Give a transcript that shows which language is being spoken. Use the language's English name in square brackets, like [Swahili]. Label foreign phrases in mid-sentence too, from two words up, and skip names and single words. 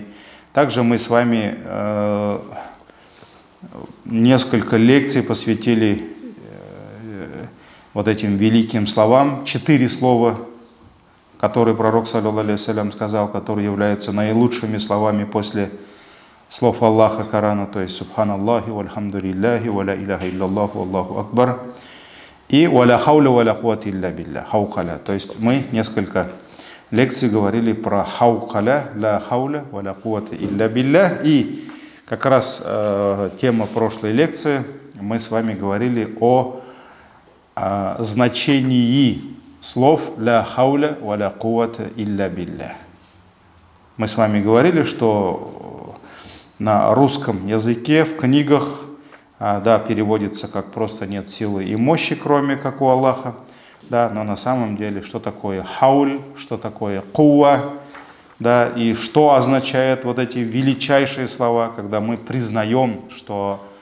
[Russian] Также мы с вами несколько лекций посвятили вот этим великим словам. 4 слова, которые пророк, [Arabic] صلى الله عليه وسلم, [Russian] сказал, которые являются наилучшими словами после слов Аллаха Корана, то есть [Arabic] «سبحان الله، والحمد لله، ولا إله إلا الله، الله أكبر» [Russian] и [Arabic] «ولا حول ولا قوة إلا بالله», [Russian] хаукаля. То есть мы несколько лекций говорили про хаукаля, [Arabic] لا حول ولا قوة إلا بالله. [Russian] И как раз тема прошлой лекции, мы с вами говорили о значении слов [Arabic] «لا حول ولا قوة إلا بالله». [Russian] Мы с вами говорили, что на русском языке в книгах переводится как «просто нет силы и мощи, кроме как у Аллаха». Да, но на самом деле, что такое хауль, что такое куа, да, и что означает вот эти величайшие слова, когда мы признаем, что